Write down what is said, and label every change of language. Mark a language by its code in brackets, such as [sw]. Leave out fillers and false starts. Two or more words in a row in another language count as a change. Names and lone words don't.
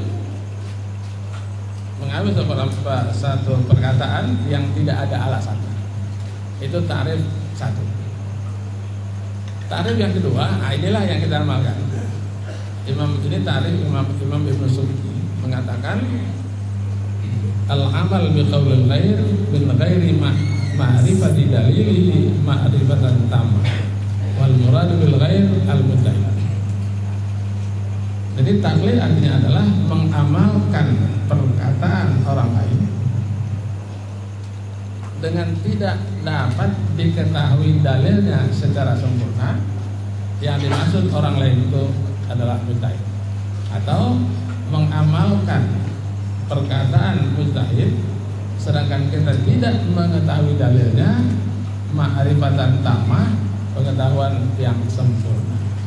[id] Mengambil satu perkataan yang tidak ada alasan. Itu takrif satu. Takrif yang kedua, inilah yang kita amalkan. Ini takrif Imam Ibnu Subki mengatakan [ar] العمل بقول الغير بغير معرفة دليله معرفة تامة والمراد بالغير المدعي. [id] Jadi taklid artinya adalah mengamalkan perkataan orang lain dengan tidak dapat diketahui dalilnya secara sempurna. Yang dimaksud orang lain itu adalah mujtahid, atau mengamalkan perkataan mujtahid sedangkan kita tidak mengetahui dalilnya, [ar] معرفة تامة, [id] pengetahuan yang sempurna.